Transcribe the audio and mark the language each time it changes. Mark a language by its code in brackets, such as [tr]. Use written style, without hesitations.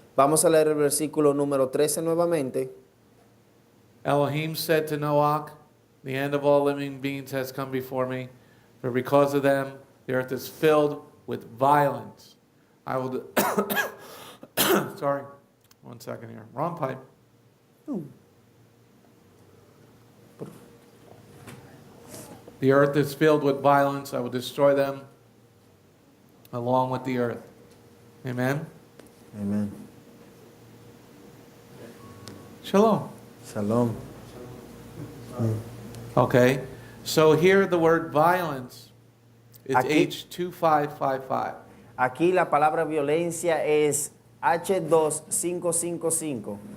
[es] Vamos a leer el versículo número 13 nuevamente. [en] Elohim said to Noach, the end of all living beings has come before me, for because of them the earth is filled with violence. I will sorry, 1 second here. Wrong pipe. The earth is filled with violence. I will destroy them along with the earth. Amen. Amen. Shalom. Shalom. Okay, so here the word violence is [es] Aquí- H2555. Aquí la palabra violencia es H2555.